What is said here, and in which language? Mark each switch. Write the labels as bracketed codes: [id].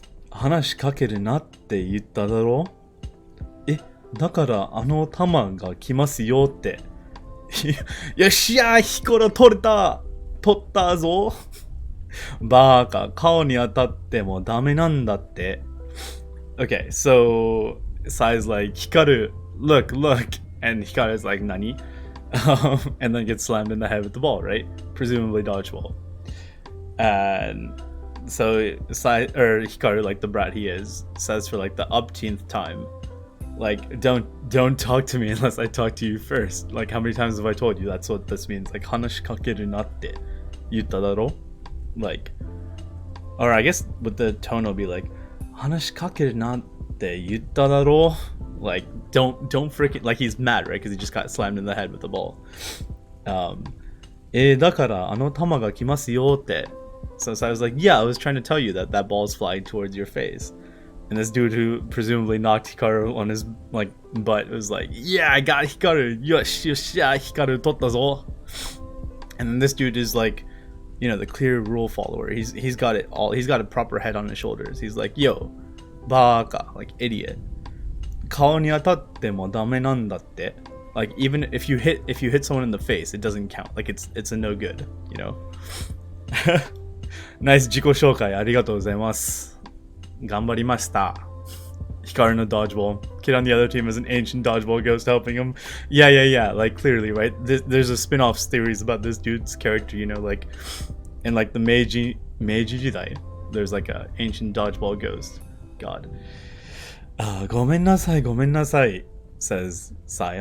[ja] 話しかけるなって言っただろ？え、だからあの玉が来ますよって。よっしゃー、ヒコロ取ったぞ。バーカ、顔に当たってもダメなんだって。 [en] Okay, so Sai's like, Hikaru, look, and Hikaru's like, Nani? And then gets slammed in the head with the ball, right? Presumably dodgeball. And so Hikaru, like the brat he is, says for like the upteenth time, like, don't talk to me unless I talk to you first. Like, how many times have I told you that's what this means? Like, [ja] hanashikakeru natte yutta daro? [en] Like, or I guess with the tone it'll be like, [ja] hanashikakeru natte yutta daro? [en] Like, don't freaking, like he's mad, right? Because he just got slammed in the head with the ball. [ja] だからあの球が来ますよって. [en] So I was like, yeah, I was trying to tell you that ball's flying towards your face. And this dude who presumably knocked Hikaru on his like butt was like, yeah, I got Hikaru. [ja] Yosh, Hikaru totta zo. [en] And then this dude is like, you know, the clear rule follower. He's got it all. He's got a proper head on his shoulders. He's like, yo, baka, like idiot. [ja] Kao ni atatte mo dame nan datte. [en] Like, even if you hit someone in the face, it doesn't count. Like, it's a no good, you know. [ja] Nice 自己紹介ありがとうございます。頑張りました。Hikaru no dodgeball. [en] Kid on the other team is an ancient dodgeball ghost helping him. Yeah. Like, clearly, right? There's a spin-off series about this dude's character, you know, like in like the Meiji Jidai. There's like a ancient dodgeball ghost. God. [ja] ごめんなさい [en] says Sai.